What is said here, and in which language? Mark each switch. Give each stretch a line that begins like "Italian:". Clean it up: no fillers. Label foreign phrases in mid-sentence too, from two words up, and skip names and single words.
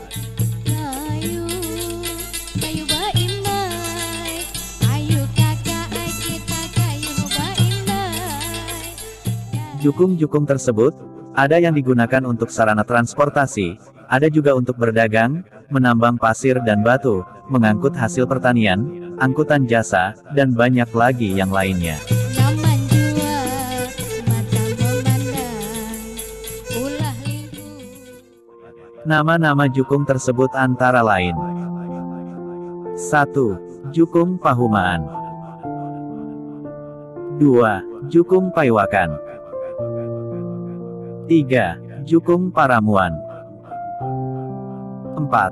Indonesian: Jukung-jukung tersebut, ada yang digunakan untuk sarana transportasi, ada juga untuk berdagang, menambang pasir dan batu, mengangkut hasil pertanian, angkutan jasa, dan banyak lagi yang lainnya. Nama-nama jukung tersebut antara lain: 1. Jukung Pahumaan. 2. Jukung Paiwakan. 3. Jukung Paramuan. 4.